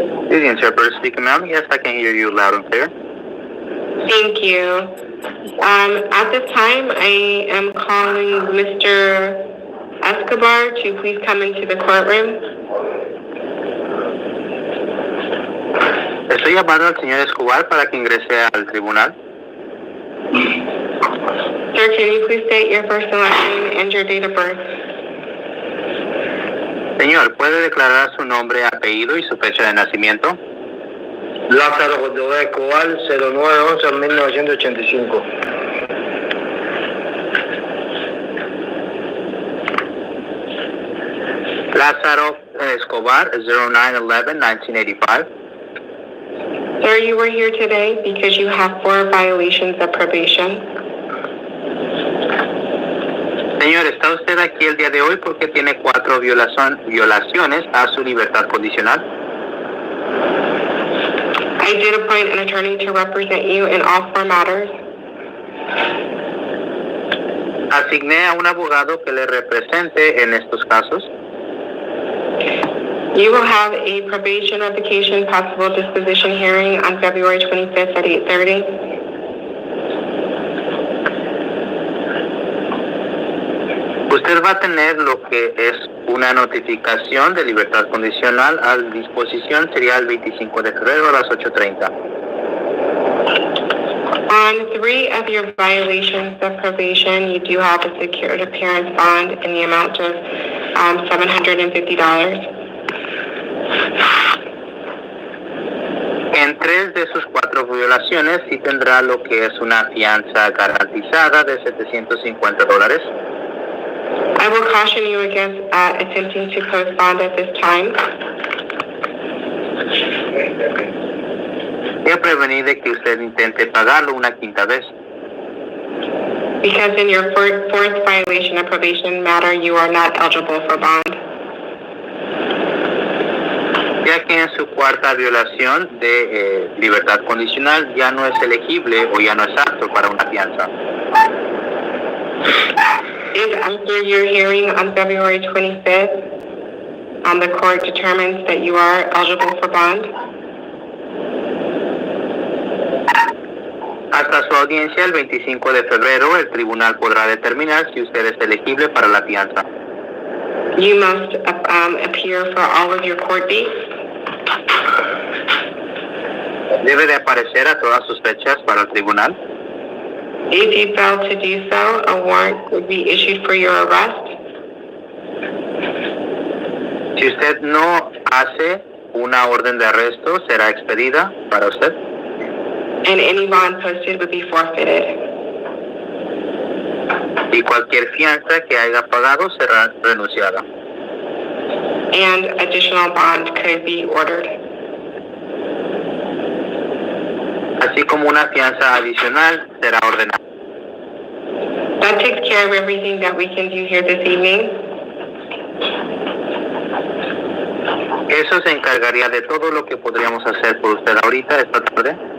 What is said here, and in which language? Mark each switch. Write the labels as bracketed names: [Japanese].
[English] Is the interpreter speaking, ma'am? Yes, I can hear you loud and clear. Thank you. At this time, I am calling Mr. Escobar to please come into the courtroom. [Spanish] Estoy llamando al señor Escobar para que ingrese al tribunal. [English] Sir, can you please state your first and last name and your date of birth? [Spanish] Señor, ¿puede declarar su nombre, apellido y su fecha de nacimiento? Lázaro Escobar, 09/11/1985. [English] Lázaro Escobar, 09/11/1985. Sir, you were here today because you have 4 violations of probation. [Spanish] Señor, está usted aquí el día de hoy porque tiene 4 violaciones a su libertad condicional. [English] I did appoint an attorney to represent you in all 4 matters. [Spanish] Asigné a un abogado que le represente en estos casos. [English] You will have a probation revocation possible disposition hearing on February 25th at 8:30. [Spanish] Usted va a tener lo que es una notificación de libertad condicional a disposición, sería el 25 de febrero a las 8:30. [English] On 3 of your violations of probation, you do have a secured appearance bond in the amount of $750. [Spanish] En 3 de sus 4 violaciones sí tendrá lo que es una fianza garantizada de $750. [English] I will caution you against attempting to post bond at this time. [Spanish] Voy a prevenir de que usted intente pagarlo una 5ª vez. [English] Because in your 4th violation of probation matter, you are not eligible for bond. [Spanish] Ya que en su 4ª violación de libertad condicional ya no es elegible o ya no es apto para una fianza. [English] If after your hearing on February 25th, the court determines that you are eligible for bond, [Spanish] hasta su audiencia el 25 de febrero, el tribunal podrá determinar si usted es elegible para la fianza. [English] you must appear for all of your court dates. [Spanish] Debe de aparecer a todas sus fechas para el tribunal. [English] If you fail to do so, a warrant would be issued for your arrest. [Spanish] Si usted no hace una orden de arresto, será expedida para usted. [English] And any bond posted would be forfeited. [Spanish] Y cualquier fianza que haya pagado será renunciada. [English] And additional bond could be ordered. [Spanish] Así como una fianza adicional será ordenada. [English] That takes care of everything that we can do here this evening. [Spanish] Eso se encargaría de todo lo que podríamos hacer por usted ahorita, esta tarde.